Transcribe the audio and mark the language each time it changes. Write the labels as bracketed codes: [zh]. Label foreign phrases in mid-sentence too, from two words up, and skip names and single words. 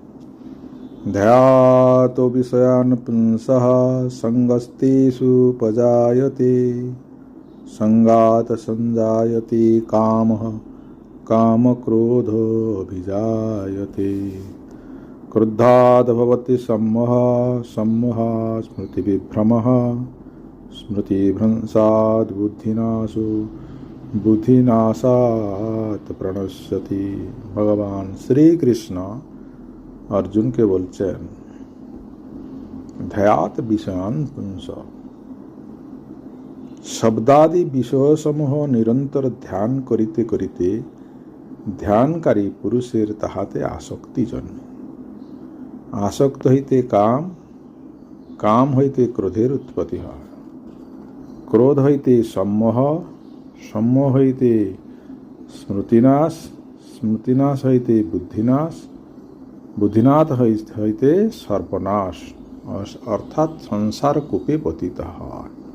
[sa] ध्यातो विषयान् पुंसः संगस्तेषु उपजायते संगात् संजायते कामः कामक्रोधोऽभिजायते क्रुद्धाद् भवति सम्मोहः सम्मोहात् स्मृतिविभ्रमः स्मृतिभ्रंशात् बुद्धिनाशो बुद्धिनाशात् प्रणश्यति। [bn] ভগবান শ্রী কৃষ্ণ অর্জুন কে বলছেন [sa] ধ্যাত বিষয়ান পুংস। [bn] শব্দাদি বিষয়সমূহ নিরন্তর ধ্যান করিতে করিতে ধ্যানকারী পুরুষের তাহাতে আসক্তি জন্মে। আসক্ত হইতে কাম, কাম হইতে ক্রোধের উৎপত্তি হয়, ক্রোধ হইতে সম্মোহ, সম্মোহ হইতে স্মৃতিনাশ, স্মৃতিনাশ হইতে বুদ্ধিনাশ, বুদ্ধিনাশ হইতে সর্বনাশ অর্থাৎ সংসার কূপে পতিত হয়।